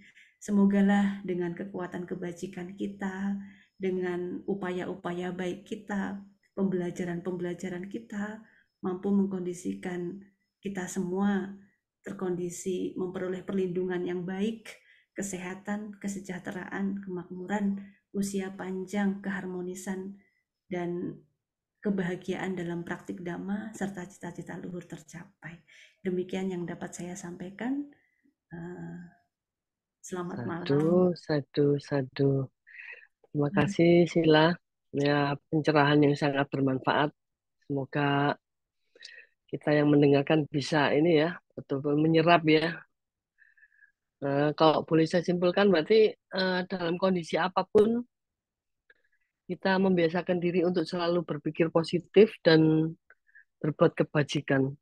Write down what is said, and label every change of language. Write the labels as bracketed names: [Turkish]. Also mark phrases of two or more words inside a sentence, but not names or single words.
[Indonesian] Semogalah dengan kekuatan kebajikan kita, dengan upaya-upaya baik kita, pembelajaran-pembelajaran kita, mampu mengkondisikan kita semua terkondisi memperoleh perlindungan yang baik, kesehatan, kesejahteraan, kemakmuran, usia panjang, keharmonisan, dan kebahagiaan dalam praktik dhamma serta cita-cita luhur tercapai. Demikian yang dapat saya sampaikan. Selamat Sadu, malam. [Pali] sadu, sadu. [Indonesian] Terima kasih Sila. Ya, pencerahan yang sangat bermanfaat. Semoga kita yang mendengarkan bisa ini ya, betul-betul menyerap ya. Kalau boleh saya simpulkan berarti dalam kondisi apapun kita membiasakan diri untuk selalu berpikir positif dan berbuat kebajikan.